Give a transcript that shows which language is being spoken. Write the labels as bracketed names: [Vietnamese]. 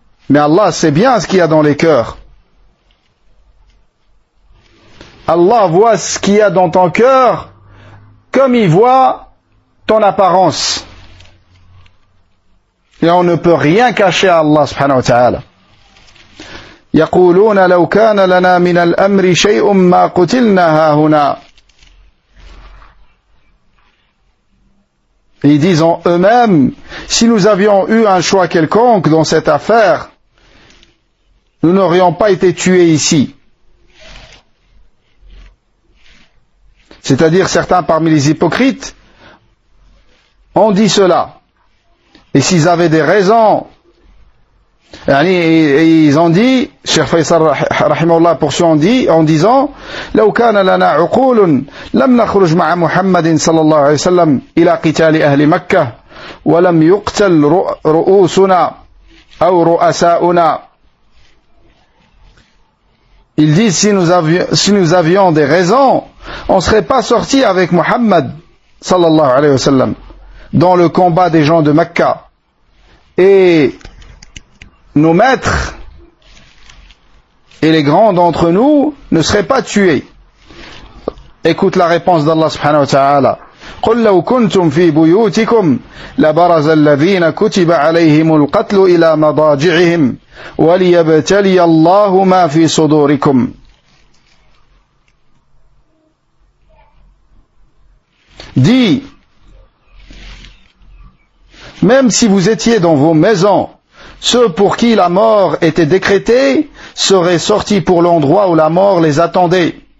[French] Mais Allah sait bien ce qu'il y a dans les cœurs. Allah voit ce qu'il y a dans ton cœur comme il voit ton apparence. Et on ne peut rien cacher à Allah subhanahu wa ta'ala. [Arabic] يقولون لو كان لنا من الأمر شيء ما قتلنا هاهنا. [French] Ils disent en eux-mêmes, si nous avions eu un choix quelconque dans cette affaire, nous n'aurions pas été tués ici. C'est-à-dire certains parmi les hypocrites ont dit cela. Et s'ils avaient des raisons, et ils ont dit, Cheikh Faisal rahimahullah poursuit en disant, [Arabic] لو كان لنا عقول لم نخرج مع محمد صلى الله عليه وسلم إلى قتال أهل مكة ولم يقتل رؤوسنا أو رؤساؤنا. [French] Ils disent, si nous avions des raisons, on ne serait pas sorti avec Muhammad sallallahu alayhi wa sallam dans le combat des gens de Mecca. Et nos maîtres et les grands d'entre nous ne seraient pas tués. Écoute la réponse d'Allah subhanahu wa ta'ala. [Arabic] قل لو كنتم في بيوتكم لبرز الذين كتب عليهم القتل إلى مضاجعهم وليبتلي الله ما في صدوركم. [French] Dis, même si vous étiez dans vos maisons, ceux pour qui la mort était décrétée seraient sortis pour l'endroit où la mort les attendait.